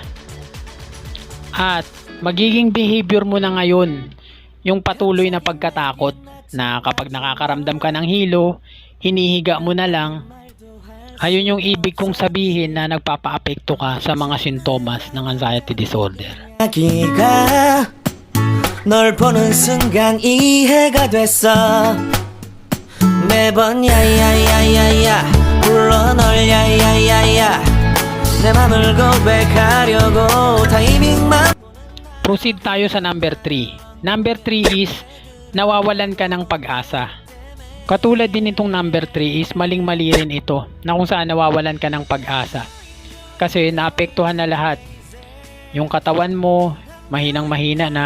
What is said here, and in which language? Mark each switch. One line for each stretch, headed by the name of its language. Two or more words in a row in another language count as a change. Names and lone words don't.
Filipino: At magiging behavior mo na ngayon yung patuloy na pagkatakot na kapag nakakaramdam ka ng hilo, hinihiga mo na lang. Ayun yung ibig kong sabihin na nagpapaapekto ka sa mga sintomas ng
English: anxiety disorder.
Korean: 널 보는 순간 이해가 됐어. 매번 야야야야야 불러 널 야야야야 내 맘을 고백하려고 타이밍만.
Filipino: Proceed tayo sa number 3. Number 3 is nawawalan ka ng pag-asa. Katulad din itong number 3 is maling-mali rin ito na kung saan nawawalan ka ng pag-asa. Kasi naapektuhan na lahat. Yung katawan mo, mahinang-mahina na.